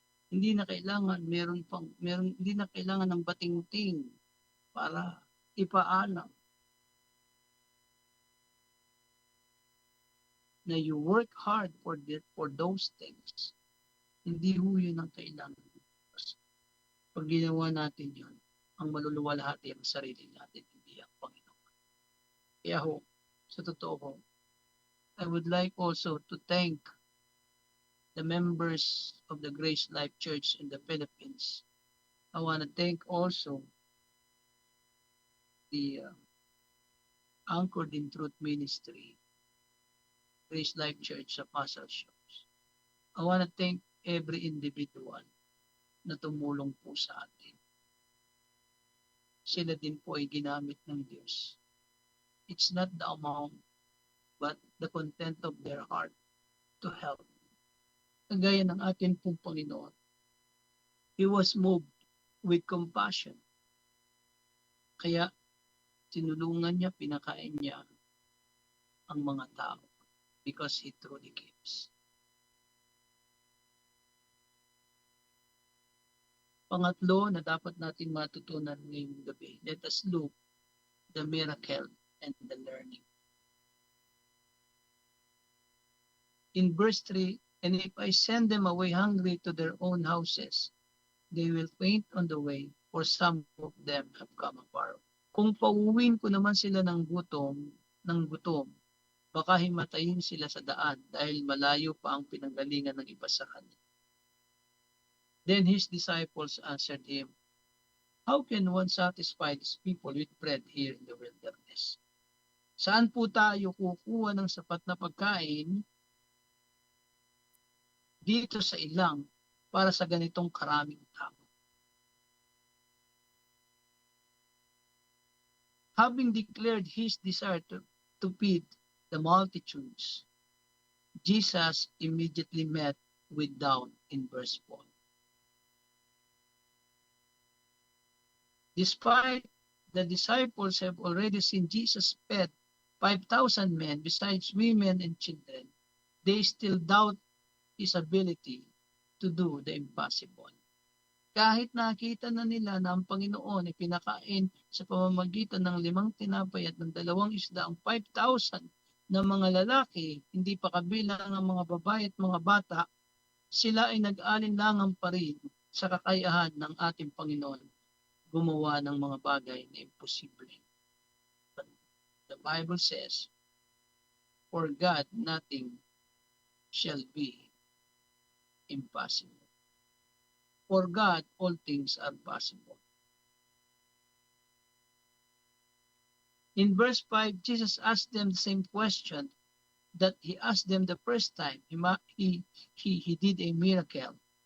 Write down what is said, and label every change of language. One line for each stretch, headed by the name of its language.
Filipino: Hindi na kailangan hindi na kailangan ng batingting para ipaalam na
English: you work hard for those things.
Filipino: Hindi ho yun ang kailangan. Pag ginawa natin yun, ang maluluwalhati ang sarili natin, hindi ang Panginoon. Kaya sa totoo
English: I would like also to thank the members of the Grace Life Church in the Philippines. I want to thank also the Anchored in Truth Ministry, Grace Life Church sa Pasal Shows. I want to thank every individual
Filipino: na tumulong po sa atin. Sila din po ay ginamit ng Diyos.
English: It's not the amount, but the content of their heart to help.
Filipino: Kagaya ng atin pong Panginoon,
English: He was moved with compassion.
Filipino: Kaya tinulungan niya, pinakain niya ang mga tao
English: because He truly gives.
Filipino: Pangatlo na dapat natin matutunan ngayong gabi,
English: let us look the miracle and the learning. In verse 3, and if I send them away hungry to their own houses, they will faint on the way, for some of them have come afar.
Filipino: Kung pauwiin ko naman sila ng gutom, baka himatayin sila sa daan dahil malayo pa ang pinanggalingan ng iba sa kanila.
English: Then his disciples answered him, how can one satisfy these people with bread here in the wilderness?
Filipino: Saan po tayo kukuha ng sapat na pagkain dito sa ilang para sa ganitong karaming tao?
English: Having declared his desire to feed the multitudes, Jesus immediately met with doubt in verse 4. Despite the disciples have already seen Jesus fed 5,000 men besides women and children, they still doubt His ability to do the impossible.
Filipino: Kahit nakita na nila na ang Panginoon ay pinakain sa pamamagitan ng 5 tinapay at ng 2 isda ang 5,000 na mga lalaki, hindi pa kabilang ang mga babae at mga bata, sila ay nag-alinlangan pa rin sa kakayahan ng ating Panginoon gumawa ng mga bagay na imposible.
English: The Bible says, for God, nothing shall be impossible. For God, all things are possible. In verse 5, Jesus asked them the same question that He asked them the first time He did a miracle.